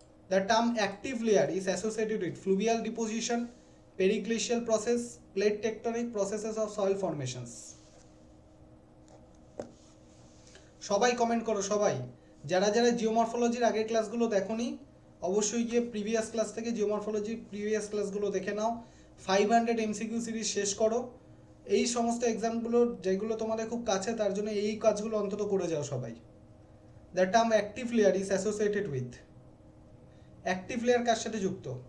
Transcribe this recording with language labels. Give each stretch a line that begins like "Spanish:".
English: The term active layer is associated with fluvial deposition, periglacial process, plate tectonic processes of soil formations.
Bangla: সবাই comment করো, সবাই যারা যারা জিওমরফোলজির আগের ক্লাসগুলো দেখোনি অবশ্যই গিয়ে প্রিভিয়াস ক্লাস থেকে জিওমরফোলজির প্রিভিয়াস ক্লাসগুলো দেখে নাও। 500 MCQ সিরিজ শেষ করো। এই সমস্ত এক্সামগুলো যেগুলো তোমাদের খুব কাছে তার জন্য এই কাজগুলো অন্তত করে যাও সবাই।
English: The term active layer is associated with,
Bangla: active layer কার সাথে যুক্ত?